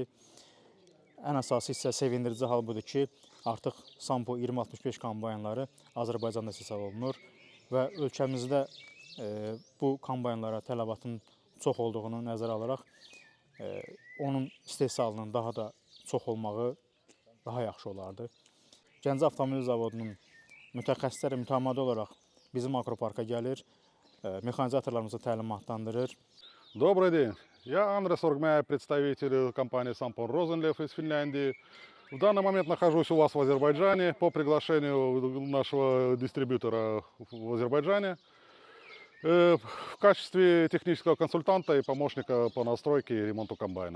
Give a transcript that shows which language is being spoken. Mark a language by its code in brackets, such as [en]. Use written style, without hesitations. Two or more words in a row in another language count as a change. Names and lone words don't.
[az] Ən əsası isə sevindirici hal budur ki, artıq Sampo 2065 kombaynları Azərbaycanda istehsal olunur və ölkəmizdə bu kombaynlara tələbatın çox olduğunu nəzərə alaraq onun istehsalının daha da çox olmağı daha yaxşı olardı. Gəncə Avtomobil Zavodunun mütəxəssisləri mütəmadi olaraq bizim Aqroparka gəlir, mexanizatorlarımızı təlimatlandırır. [ru] Добрый день. Я Андрес Оргмяев, представитель компании Сампон Розенлев из Финляндии. В данный момент нахожусь у вас в Азербайджане по приглашению нашего дистрибьютора в Азербайджане в качестве технического консультанта и помощника по настройке и ремонту комбайнов.